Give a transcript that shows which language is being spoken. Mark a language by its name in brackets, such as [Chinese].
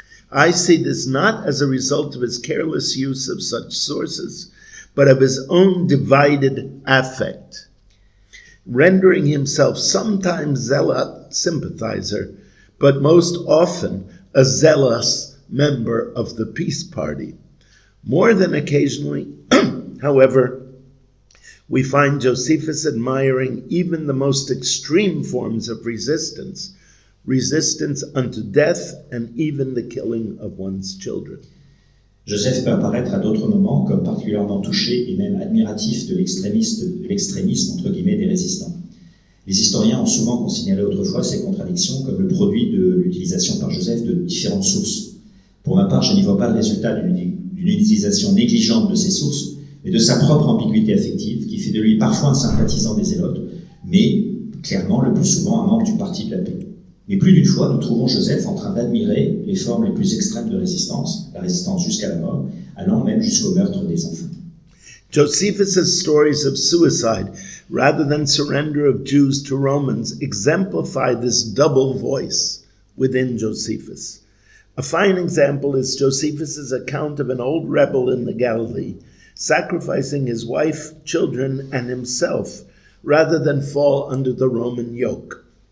[English] I see this not as a result of his careless use of such sources, but of his own divided affect, rendering himself sometimes zealot sympathizer, but most often a zealous member of the peace party. More than occasionally, however, we find Josephus admiring even the most extreme forms of resistance unto death and even the killing of one's children. [French] Joseph peut apparaître à d'autres moments comme particulièrement touché et même admiratif de l'extrémisme entre guillemets des résistants. Les historiens ont souvent considéré autrefois ces contradictions comme le produit de l'utilisation par Joseph de différentes sources. Pour ma part, je n'y vois pas le résultat d'une utilisation négligente de ces sources, mais de sa propre ambiguïté affective qui fait de lui parfois un sympathisant des zélotes, mais clairement le plus souvent un membre du parti de la paix. Mais plus d'une fois, nous trouvons Joseph en train d'admirer les formes les plus extrêmes de résistance, la résistance jusqu'à la mort, allant même jusqu'au meurtre des enfants. [English] Josephus' stories of suicide, rather than surrender of Jews to Romans, exemplify this double voice within Josephus. A fine example is Josephus' account of an old rebel in the Galilee, sacrificing his wife, children, and himself, rather than fall under the Roman yoke.